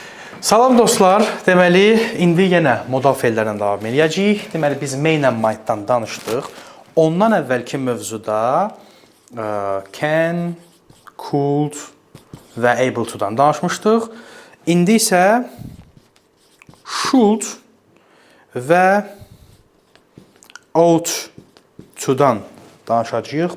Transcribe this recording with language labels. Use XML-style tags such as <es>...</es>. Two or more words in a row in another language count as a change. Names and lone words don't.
<az>Salam dostlar, deməli, indi yenə modal feillərlə davam edəcəyik. Deməli, biz</az> <en>main and might-</en> <az>dan danışdıq. Ondan əvvəlki mövzuda</az> <en>can, could</en> <az>və</az> <en>able to-</en> <az>dan danışmışdıq. İndi isə should və</az> <en>ought to-</en> <az>dan danışacağıq.</az>